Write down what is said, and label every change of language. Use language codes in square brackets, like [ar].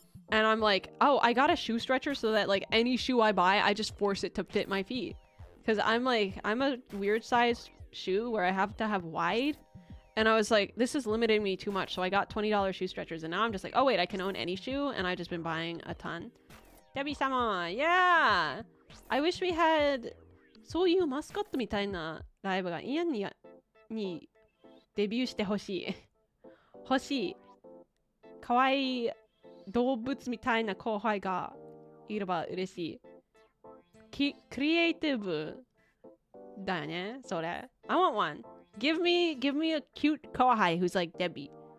[en] And I'm like, oh, I got a shoe stretcher so that like any shoe I buy, I just force it to fit my feet. Because I'm a weird size shoe where I have to have wide. And I was like, this is limiting me too much. So I got $20 shoe stretchers. And now I'm just like, oh wait, I can own any shoe. And I've just been buying a ton. Debbie-sama, yeah! I wish we had [ja] そういうマスコットみたいなライブがイエンにデビューしてほしい。欲しい。かわいい動物みたいな後輩がいれば嬉しい。クリエイティブだよね、それ。 [en] I want one. Give me a cute kohai who's like Debbie.